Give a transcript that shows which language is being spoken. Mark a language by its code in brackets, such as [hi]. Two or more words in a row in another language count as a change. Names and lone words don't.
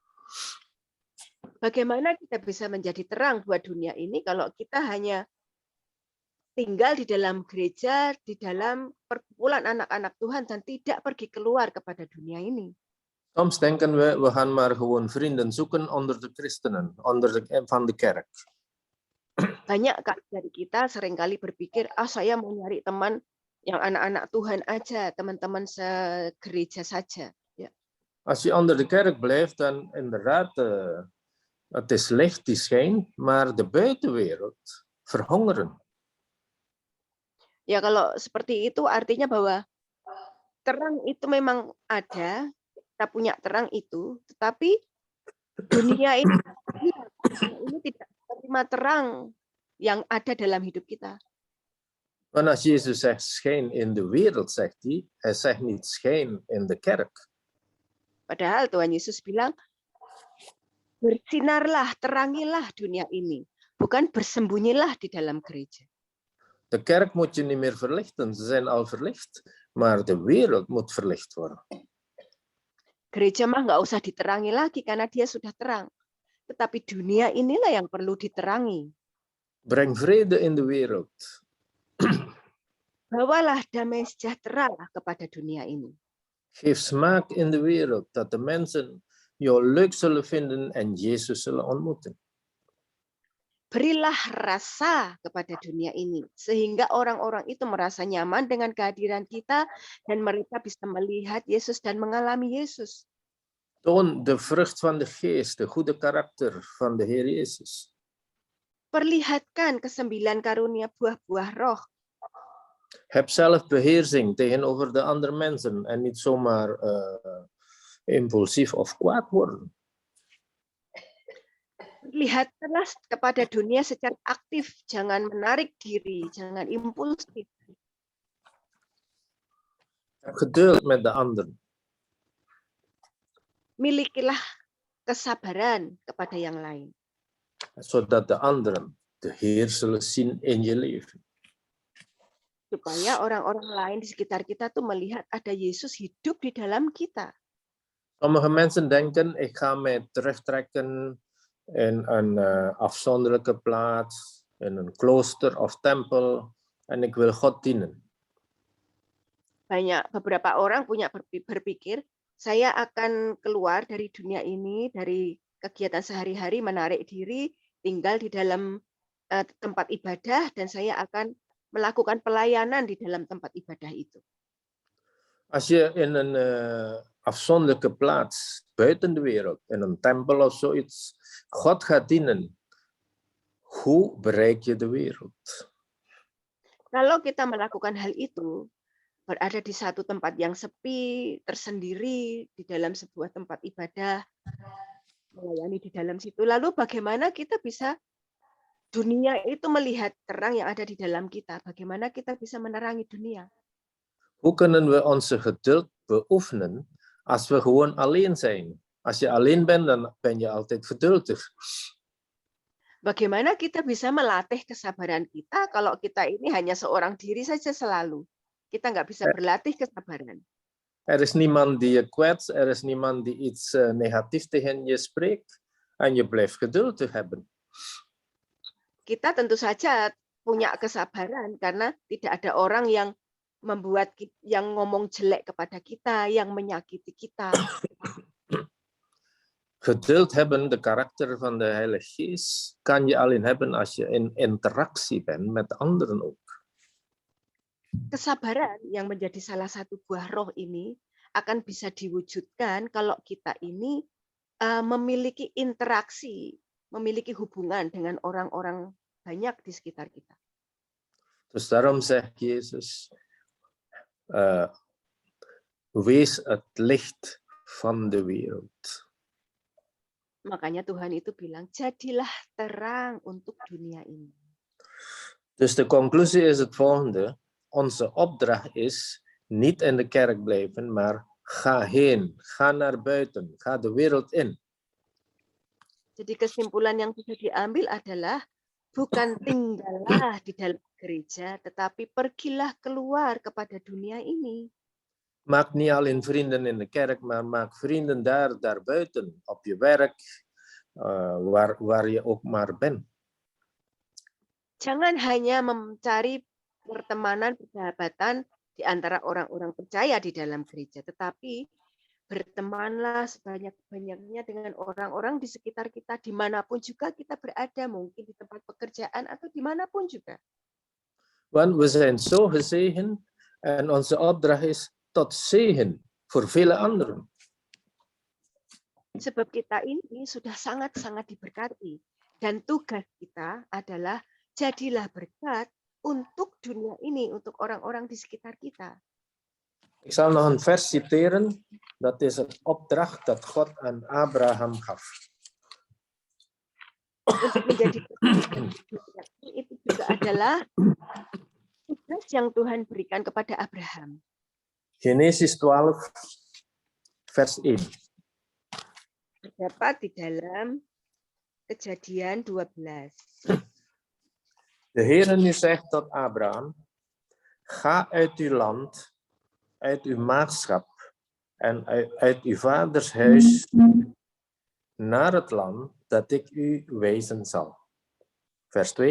[id] Bagaimana kita bisa menjadi terang buat dunia ini kalau kita hanya tinggal di dalam gereja, di dalam perkumpulan anak-anak Tuhan dan tidak pergi keluar kepada dunia ini? [nl] Soms denken we gaan maar gewoon vrienden zoeken onder de christenen, van de kerk. [id] Banyak dari kita seringkali berpikir, saya mau nyari teman yang anak-anak Tuhan aja, teman-teman segereja saja. Ya. [nl] Als je onder de kerk blijft, dan inderdaad, het is licht die schijnt, maar de buitenwereld verhongeren. [id] Ya, kalau seperti itu artinya bahwa terang itu memang ada, kita punya terang itu, tetapi dunia ini tidak menerima terang yang ada dalam hidup kita. [nl] Want als Jezus zegt schijn in de wereld, zegt hij zegt niet schijn in de kerk. [id] Padahal Tuhan Yesus bilang, bersinarlah, terangilah dunia ini, bukan bersembunyilah di dalam gereja. [nl] De kerk moet je niet meer verlichten, ze zijn al verlicht, maar de wereld moet verlicht worden. [id] Gereja mah nggak usah diterangi lagi karena dia sudah terang. Tetapi dunia inilah yang perlu diterangi. [nl] Breng vrede in de wereld. [id] Bawalah damai sejahtera kepada dunia ini. [nl] Geef smaak in de wereld, dat de mensen jou leuk zullen vinden en Jezus zullen ontmoeten. [id] Berilah rasa kepada dunia ini, sehingga orang-orang itu merasa nyaman dengan kehadiran kita dan mereka bisa melihat Yesus dan mengalami Yesus. [nl] Toon de vrucht van de geest, de goede karakter van de Heer Jezus. [id] Perlihatkan ke-9 karunia buah-buah roh. [nl] Heb zelfbeheersing tegenover de andere mensen en niet zomaar impulsief of kwaad worden. [id] Lihatlah kepada dunia secara aktif, jangan menarik diri, jangan impulsif. [nl] Heb geduld met de anderen. [id] Milikilah kesabaran kepada yang lain. [nl] Zodat de anderen de Heer zullen zien in je leven. [id] Supaya orang-orang lain di sekitar kita tuh melihat ada Yesus hidup di dalam kita. [nl] Sommige mensen denken, ik ga mij terugtrekken in een afzonderlijke plaats, in een klooster of tempel, en ik wil God dienen. [id] Beberapa orang punya berpikir, Saya akan keluar dari dunia ini, dari kegiatan sehari-hari, menarik diri, tinggal di dalam tempat ibadah, dan saya akan melakukan pelayanan di dalam tempat ibadah itu. [nl] Als je in een afzonderlijke plaats buiten de wereld, in een tempel of zoiets, God gaat dienen, hoe bereik je de wereld? [id] Kalau kita melakukan hal itu, berada di satu tempat yang sepi, tersendiri, di dalam sebuah tempat ibadah, melayani di dalam situ, lalu bagaimana kita bisa dunia itu melihat terang yang ada di dalam kita? Bagaimana kita bisa menerangi dunia? [nl] Hoe kunnen we onze geduld beoefenen als we gewoon alleen zijn? Als je alleen bent, dan ben je altijd geduldig. [id] Bagaimana kita bisa melatih kesabaran kita kalau kita ini hanya seorang diri saja selalu? Kita nggak bisa berlatih kesabaran. [nl] Er is niemand die je kwetst, er is niemand die iets negatiefs tegen je spreekt en je blijft geduldig hebben. [id] Kita tentu saja punya kesabaran karena tidak ada orang yang yang ngomong jelek kepada kita, yang menyakiti kita. [nl] Geduld hebben, de karakter van de Heilige Geest, kan je alleen hebben als je in interactie bent met anderen ook. [id] Kesabaran yang menjadi salah satu buah roh ini akan bisa diwujudkan kalau kita ini memiliki interaksi, memiliki hubungan dengan orang-orang banyak di sekitar kita. [nl] Dus daarom zegt Jezus, wees het licht van de wereld. [id] Makanya Tuhan itu bilang, jadilah terang untuk dunia ini. [nl] Dus de conclusie is het volgende. Onze opdracht is niet in de kerk blijven, maar ga heen, ga naar buiten, ga de wereld in. [id] Jadi kesimpulan yang bisa diambil adalah bukan tinggallah di dalam gereja, tetapi pergilah keluar kepada dunia ini. [nl] Maak niet alleen vrienden in de kerk, maar maak vrienden daar buiten, op je werk, waar je ook maar bent. [id] Jangan hanya mencari pertemanan, persahabatan di antara orang-orang percaya di dalam gereja, tetapi bertemanlah sebanyak-banyaknya dengan orang-orang di sekitar kita, dimanapun juga kita berada, mungkin di tempat pekerjaan atau dimanapun juga. [nl] Want we zijn zo gezegend en onze opdracht is tot zegen voor vele anderen. [id] Sebab kita ini sudah sangat-sangat diberkati, dan tugas kita adalah jadilah berkat untuk dunia ini, untuk orang-orang di sekitar kita. [nl] Ik zal nog een vers citeren. Dat is een opdracht dat God aan Abraham gaf. [id] Untuk menjadi itu juga adalah tugas yang Tuhan berikan kepada Abraham. [nl] Genesis 12, vers 1. [id] Terdapat di dalam Kejadian 12. [nl] De Heere nu zegt tot Abraham, ga uit uw land, uit uw maagschap en uit uw vaders huis naar het land dat ik u wijzen zal. Vers 2.